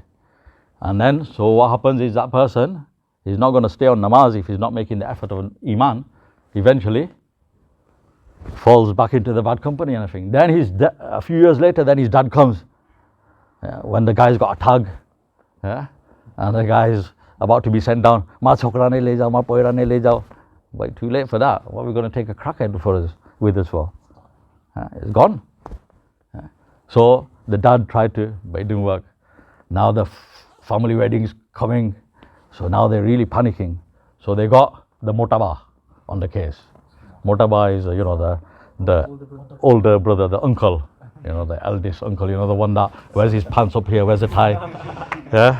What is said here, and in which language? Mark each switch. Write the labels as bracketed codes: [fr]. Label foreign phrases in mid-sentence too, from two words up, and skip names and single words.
[en] And then, so what happens is that person, he's not going to stay on namaz if he's not making the effort of iman. Eventually, falls back into the bad company and everything. Then a few years later, then his dad comes. When the guy's got a tug, and the guy's about to be sent down, [ur] ما چھوکرا نے لے جاؤ، ما پوئرا نے لے جاؤ. [en] But too late for that. What are we going to take a crackhead with us for? It's gone. So the dad tried to, but it didn't work. Now the family wedding's coming, so now they're really panicking. So they got the motaba on the case. Motaba is, the older brother, the uncle, the eldest uncle, the one that wears his pants up here, wears a tie.